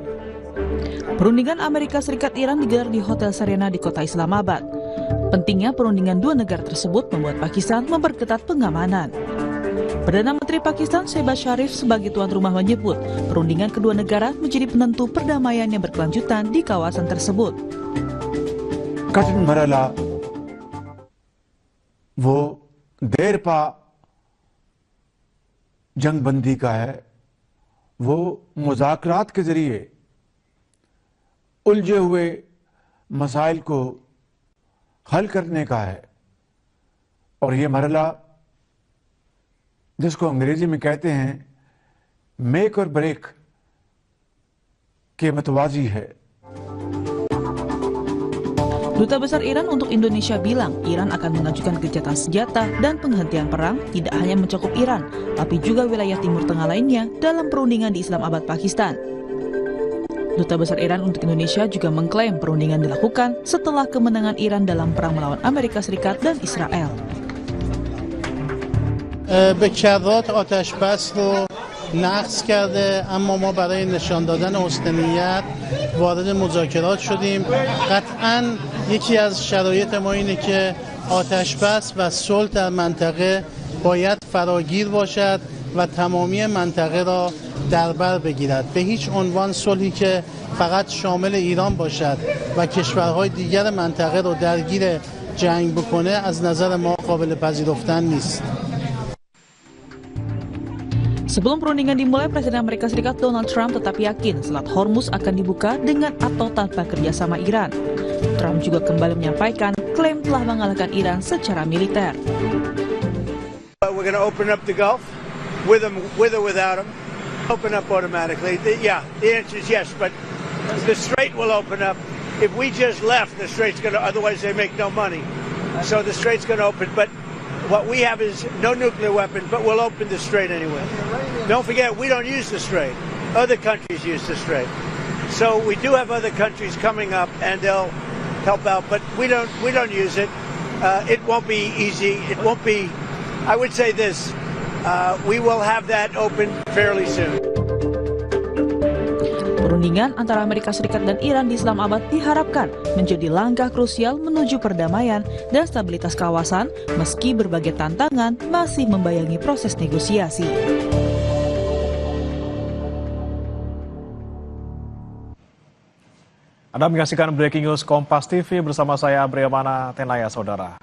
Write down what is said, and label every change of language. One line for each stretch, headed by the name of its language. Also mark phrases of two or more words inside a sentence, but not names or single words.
Indonesian: Perundingan Amerika Serikat Iran digelar di Hotel Serena di kota Islamabad. Pentingnya perundingan dua negara tersebut membuat Pakistan memperketat pengamanan. Perdana Menteri Pakistan Shehbaz Sharif sebagai tuan rumah menyebut perundingan kedua negara menjadi penentu perdamaian yang berkelanjutan di kawasan tersebut.
Urdu: کٹھن مرحلہ وہ دیر پا جنگ بندی کا ہے، وہ مذاکرات کے ذریعے الجھے ہوئے مسائل کو حل کرنے کا ہے. اور یہ مرحلہ جس کو انگریزی میں کہتے ہیں میک اور بریک کے متوازی ہے.
Indonesian: Duta Besar Iran untuk Indonesia bilang Iran akan mengajukan gencatan senjata dan penghentian perang tidak hanya mencakup Iran, tapi juga wilayah Timur Tengah lainnya dalam perundingan di Islamabad, Pakistan. Duta Besar Iran untuk Indonesia juga mengklaim perundingan dilakukan setelah kemenangan Iran dalam perang melawan Amerika Serikat dan Israel.
Persian: به کرات آتش بس رو نقض کرده، اما ما برای نشان دادن حسن وارد مذاکرات شدیم. قطعاً یکی از شرایط ما اینه که آتش بس و صلح در منطقه باید فراگیر باشد و تمامی منطقه را در بر بگیرد. به هیچ عنوان صلحی که فقط شامل ایران باشد و کشورهای دیگر منطقه را درگیر جنگ بکنه از نظر ما قابل پذیرفتن نیست.
Indonesian: Sebelum perundingan dimulai, Presiden Amerika Serikat Donald Trump tetap yakin Selat Hormuz akan dibuka dengan atau tanpa kerjasama Iran. Trump juga kembali menyampaikan klaim telah mengalahkan Iran secara militer.
English: We're going to open up the Gulf with or without them. Open up automatically. The answer is yes, but the Strait will open up. If we just left, the Strait's going to, otherwise they make no money. So the Strait's going to open, but what we have is no nuclear weapon, but we'll open the Strait anyway. Don't forget, we don't use the Strait. Other countries use the Strait. So we do have other countries coming up, and they'll help out, but we don't use it. It won't be easy. It won't be. I would say this: we will have that open fairly soon.
Indonesian: Perundingan antara Amerika Serikat dan Iran di Islamabad diharapkan menjadi langkah krusial menuju perdamaian dan stabilitas kawasan meski berbagai tantangan masih membayangi proses negosiasi. Anda menyaksikan Breaking News Kompas TV bersama saya Briamana Tenaya, saudara.